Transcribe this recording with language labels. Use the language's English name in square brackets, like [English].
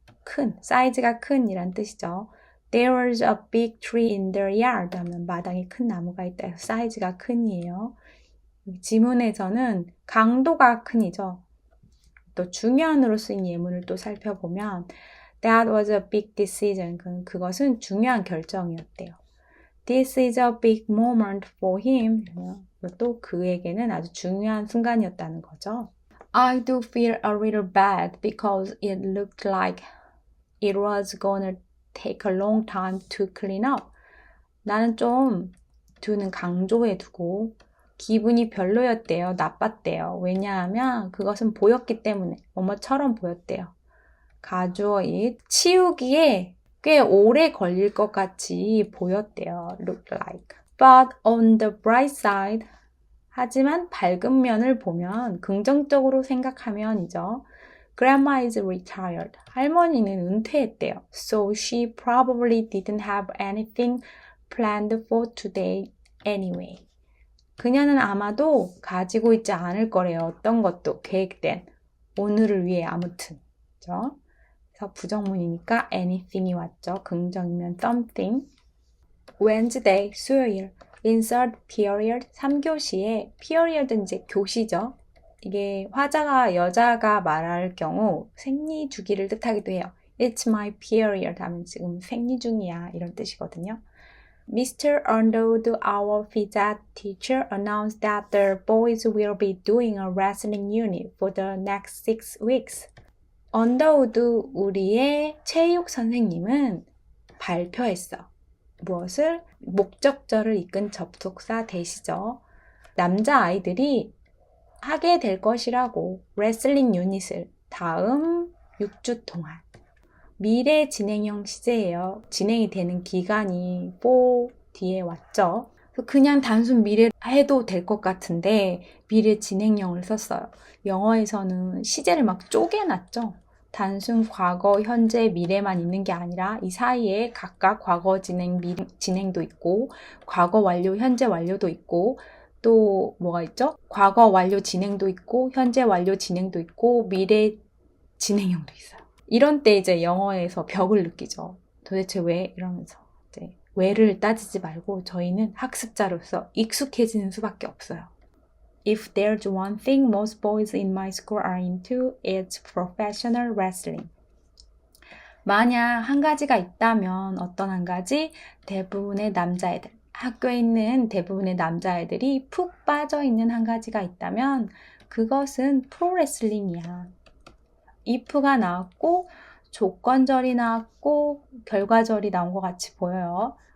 [Korean] 큰, 사이즈가 큰 이란 뜻이죠. [English] There was a big tree in their yard [Korean] 하면 마당에 큰 나무가 있다 해서 사이즈가 큰이에요. 지문에서는 강도가 큰이죠. 또 중요한으로 쓰인 예문을 또 살펴보면 [English] That was a big decision. [Korean] 그것은 중요한 결정이었대요. [English] This is a big moment for him. [Korean] 또 그에게는 아주 중요한 순간이었다는 거죠. [English] I do feel a little bad because it looked like it was gonna take a long time to clean up. [Korean] 나는 좀 두는 강조해 두고 기분이 별로였대요. 나빴대요. 왜냐하면 그것은 보였기 때문에 뭐뭐처럼 보였대요. 가주어 it 치우기에 꽤 오래 걸릴 것 같이 보였대요. [English] Look like. But on the bright side, [Korean] 하지만 밝은 면을 보면 긍정적으로 생각하면이죠. [English] Grandma is retired. [Korean] 할머니는 은퇴했대요. [English] So she probably didn't have anything planned for today anyway. [Korean] 그녀는 아마도 가지고 있지 않을 거래요. 어떤 것도 계획된 오늘을 위해 아무튼. 그렇죠? 그래서 부정문이니까 anything이 왔죠. 긍정이면 something. Wednesday, 수요일. Insert period, 3교시에 period은 이제 교시죠. 이게 화자가 여자가 말할 경우 생리 주기를 뜻하기도 해요. [English] It's my period [Korean] 하면 지금 생리 중이야 이런 뜻이거든요. [English] Mr. Underwood, our physics teacher, announced that the boys will be doing a wrestling unit for the next 6 weeks. [Korean] 언더우드 우리의 체육 선생님은 발표했어. 무엇을? 목적절을 이끈 접속사 대시죠. 남자아이들이 하게 될 것이라고 레슬링 유닛을 다음 6주 동안. 미래 진행형 시제예요. 진행이 되는 기간이 for 뒤에 왔죠. 그냥 단순 미래 해도 될 것 같은데 미래 진행형을 썼어요. 영어에서는 시제를 막 쪼개놨죠. 단순 과거, 현재, 미래만 있는 게 아니라 이 사이에 각각 과거 진행, 진행도 있고 과거 완료, 현재 완료도 있고 또 뭐가 있죠? 과거 완료 진행도 있고 현재 완료 진행도 있고 미래 진행형도 있어요. 이런 때 이제 영어에서 벽을 느끼죠. 도대체 왜? 이러면서 이제 왜를 따지지 말고 저희는 학습자로서 익숙해지는 수밖에 없어요. [English] If there's one thing most boys in my school are into, it's professional wrestling. [Korean] 만약 한 가지가 있다면 어떤 한 가지? 대부분의 남자애들, 학교에 있는 대부분의 남자애들이 푹 빠져있는 한 가지가 있다면 그것은 프로레슬링이야. if가 나왔고 조건절이 나왔고 결과절이 나온 것 같이 보여요.